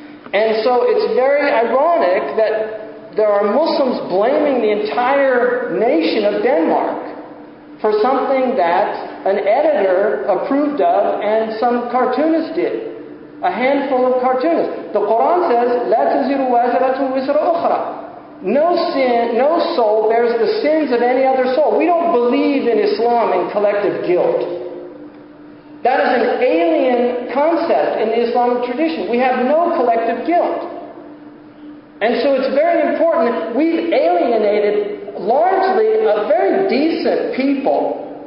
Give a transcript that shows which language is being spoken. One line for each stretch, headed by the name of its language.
English: And so it's very ironic that there are Muslims blaming the entire nation of Denmark for something that an editor approved of and some cartoonists did. A handful of cartoonists. The Quran says,
Arabic: لا تزر وازرة وزر أخرى.
English: No soul bears the sins of any other soul. We don't believe in Islam in collective guilt. That is an alien concept in the Islamic tradition. We have no collective guilt. And so it's very important. We've alienated largely a very decent people.